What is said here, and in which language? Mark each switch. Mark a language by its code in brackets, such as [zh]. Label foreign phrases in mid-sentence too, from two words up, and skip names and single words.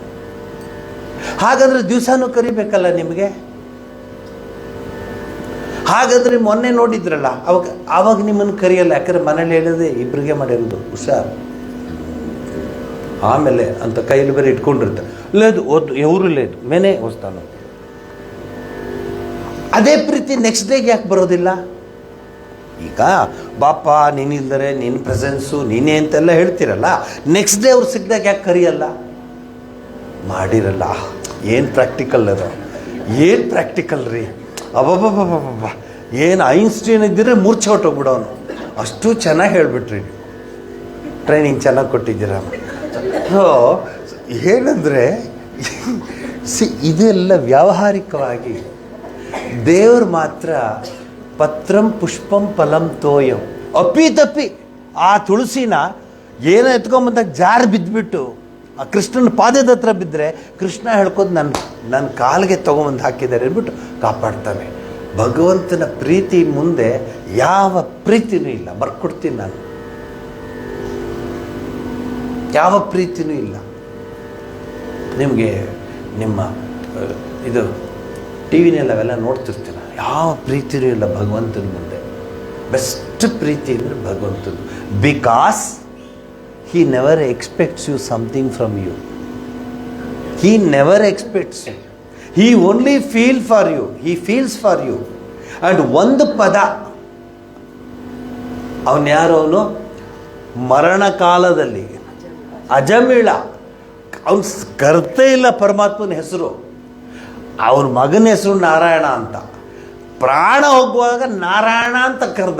[kn] ಹಾಗಾದರೆ ದಿವಸನೂ ಕರಿಬೇಕಲ್ಲ ನಿಮಗೆ. ಹಾಗಾದರೆ ಮೊನ್ನೆ ನೋಡಿದ್ರಲ್ಲ, ಆವಾಗ ನಿಮ್ಮನ್ನು ಕರೆಯಲ್ಲ. ಯಾಕಂದರೆ ಮನೇಲಿ ಹೇಳಿದೆ ಇಬ್ಬರಿಗೆ ಮಾಡಿರೋದು ಹುಷಾರು. ಆಮೇಲೆ ಅಂತ ಕೈಯಲ್ಲಿ ಬೇರೆ ಇಟ್ಕೊಂಡಿರ್ತಾರೆ. [te] లేదు ఎవరు లేదు మేనే వస్తాను. [kn] ಅದೇ ಪ್ರೀತಿ [en] next dayಗೆ [kn] ಯಾಕೆ ಬರೋದಿಲ್ಲ? ಈಗ ಬಾಪ ನೀನಿಲ್ದರೆ ನಿನ್ನ ಪ್ರೆಸೆನ್ಸು ನೀನೇ ಅಂತೆಲ್ಲ ಹೇಳ್ತಿರಲ್ಲ, [en] next day [kn] ಅವ್ರು ಸಿಕ್ಕಿದಾಗ ಯಾಕೆ ಕರಿಯಲ್ಲ? ಮಾಡಿರಲ್ಲ. ಏನು ಪ್ರಾಕ್ಟಿಕಲ್ ಅದು, ಏನು ಪ್ರಾಕ್ಟಿಕಲ್ ರೀ. ಅಬ್ಬಬ್ಬಬ್ಬಬ್ಬ, ಏನು ಐನ್ಸ್ಟೀನ್ ಇದ್ದರೆ ಮೂರ್ಛೆ ಹೊಟ್ಟೋಗ್ಬಿಡೋನು. ಅಷ್ಟು ಚೆನ್ನಾಗಿ ಹೇಳಿಬಿಟ್ರಿ, ಟ್ರೈನಿಂಗ್ ಚೆನ್ನಾಗಿ ಕೊಟ್ಟಿದ್ದೀರ. ಸೊ ಏನಂದರೆ ಇದೆಲ್ಲ ವ್ಯಾವಹಾರಿಕವಾಗಿ. ದೇವರು ಮಾತ್ರ [sa] ಪತ್ರಂ ಪುಷ್ಪಂ ಫಲಂ ತೋಯಂ. [kn] ಅಪ್ಪಿ ಆ ತುಳಸಿನ ಏನೋ ಎತ್ಕೊಂಬಂದಾಗ ಜಾರು ಬಿದ್ದುಬಿಟ್ಟು ಆ ಕೃಷ್ಣನ ಪಾದದ ಹತ್ರ ಬಿದ್ದರೆ ಕೃಷ್ಣ ಹೇಳ್ಕೋದು ನನ್ನ ಕಾಲಿಗೆ ತೊಗೊಂಬಂದು ಹಾಕಿದ್ದಾರೆ ಅಂದ್ಬಿಟ್ಟು ಕಾಪಾಡ್ತಾನೆ. ಭಗವಂತನ ಪ್ರೀತಿ ಮುಂದೆ ಯಾವ ಪ್ರೀತಿನೂ ಇಲ್ಲ. ಬರ್ಕೊಡ್ತೀನಿ ನಾನು, ಯಾವ ಪ್ರೀತಿನೂ ಇಲ್ಲ. ನಿಮಗೆ ನಿಮ್ಮ ಇದು ಟಿ ವಿನೆಲ್ಲ ಅವೆಲ್ಲ ನೋಡ್ತಿರ್ತೀರ, ಯಾವ ಪ್ರೀತಿನೂ ಇಲ್ಲ ಭಗವಂತನ ಮುಂದೆ. ಬೆಸ್ಟ್ ಪ್ರೀತಿ ಅಂದರೆ ಭಗವಂತನು. [en] ಬಿಕಾಸ್ He never expects you something from you. He never expects you. He only feels for you. He feels for you. [kn] And ಒಂದು ಪದ, ಅವನು ಯಾರವನು ಮರಣ ಕಾಲದಲ್ಲಿ ಅಜಮಿಳ, ಅವನು ಕರ್ತೇ ಇಲ್ಲ ಪರಮಾತ್ಮನ ಹೆಸರು. ಅವನ ಮಗನ ಹೆಸರು ನಾರಾಯಣ ಅಂತ. ಪ್ರಾಣ ಹೋಗುವಾಗ ನಾರಾಯಣ ಅಂತ ಕರೆದ.